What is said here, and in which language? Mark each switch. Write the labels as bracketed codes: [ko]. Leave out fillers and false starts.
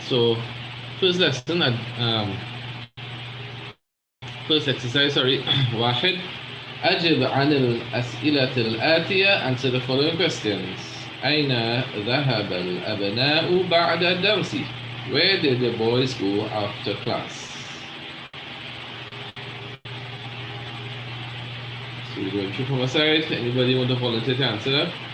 [en] So first lesson, first exercise. Sorry. [ar] واحد. أجب عن الأسئلة الآتية. [en] Answer the following questions. [ar] أين ذهب الأبناء بعد الدرس? [en] Where did the boys go after class? So we're going to from a side. Anybody want to volunteer to answer that?